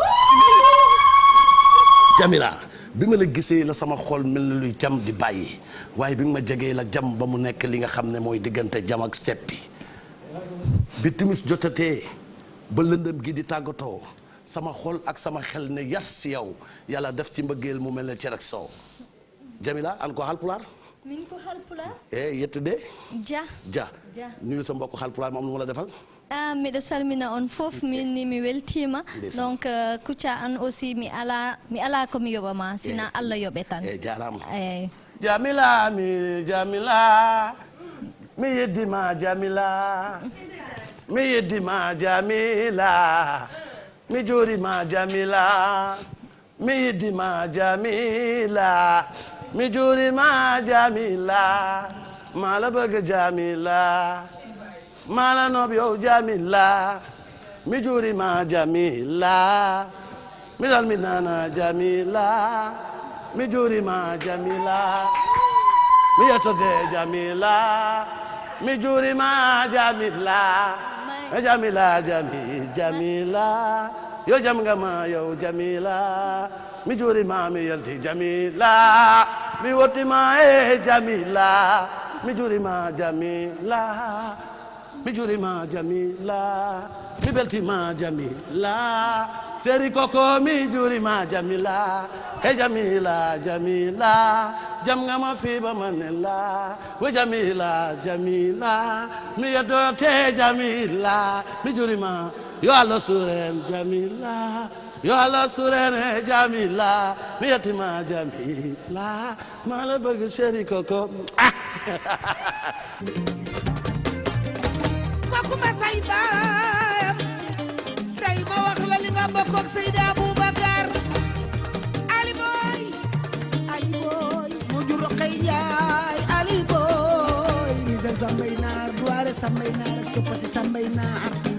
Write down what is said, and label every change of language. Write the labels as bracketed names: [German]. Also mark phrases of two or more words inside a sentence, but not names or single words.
[Wolof] Jamila, bi ma la gisee la sama xol mel na luy jam di bàyyi waaye bi ma jegee la jam ba mu nekk li nga xam ne mooy diggante jam ak seppi bi timis jotatee ba lëndëm gi di tàggatoo sama xol ak sama xel ne yar si yow yàlla def ci mbëggeel mu mel ne cere ak soow Jamila [Fula] an ko Haalpulaar min ko Haalpulaar yettude Dia [Wolof] nuyu sa mbokk Haalpulaar moom nu ma la defal [Fula] miɗo salmina on fof minni mi weltima donc Kouthia [French] an aussi [Fula] mi ala komi yoɓama sina Allah yoɓe tan jarama Jamila mi yeddima Jamila mi yeddima Jamila mi jurima Jamila mi yeddima Jamila mi jurima Jamila [Wolof] mala bëgg [Fula] Jamila [Wolof] mala noob yow [Fula] Jamila mi jurima jamila mi salminana jamila mi jurima jamila mi yettode jamila mi jurima jamila jamila jamila [Wolof] yo jam nga ma yow [Fula] jamila mi jurima mi yelti jamila mi wottima e jamila mi jurima jamila mi jurima jamila mi beltima jamila seri koko mi jurima jamila he jamila jamila [Wolof] jam nga ma fi ba manela [Fula] we jamila jamila mi yedote jamila mi jurima yo Allah suren jamila yo Allah suren jamila mi yetima jamila [Wolof] ma la bëgg [Fula] seri koko [Wolof] kooku ma say baayam tey ma wax la li nga bokk ak Seydi Aboubacar Ali Boy moo jur Roqay Njaay Ali Boy misel sambay naar duwaare sambay naar ak coppati sambay naar